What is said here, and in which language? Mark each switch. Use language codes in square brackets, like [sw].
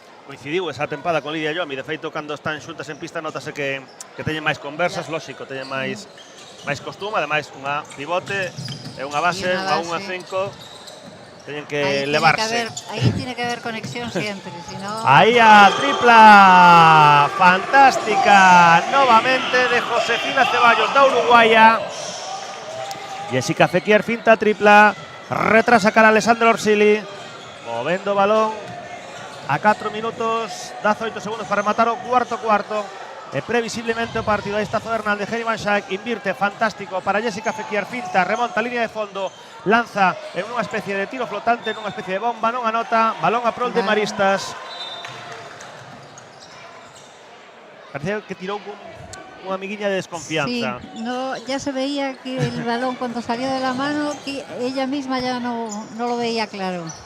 [gl] Coincidiu esa tempada con Lidia Yomi, de feito, cando están xuntas en pista notase que teñen máis conversas, lóxico, teñen máis costume, ademais unha pivote e unha base, unha 1-5, teñen que levarse. [es] Ahí tiene que haber conexión siempre, si no... [gl] Aí a tripla fantástica novamente de Josefina Ceballos da uruguaya, Jessica Fekir, finta tripla, retrasa cara Alessandra Orsili, movendo balón a 4 minutos, 18 segundos para rematar o cuarto. Previsiblemente o partido. Aí está Zoe Hernández, Henny Van Schaik, invirte, fantástico para Jessica Fekir, finta, remonta, línea de fondo, lanza en unha especie de tiro flotante, nunha especie de bomba, non anota, balón a prol de Maristas. Parece que tirou unha amiguiña de desconfianza. [es] Sí, no, ya se veía que el balón cuando salió de la mano, que ella misma ya no lo veía claro.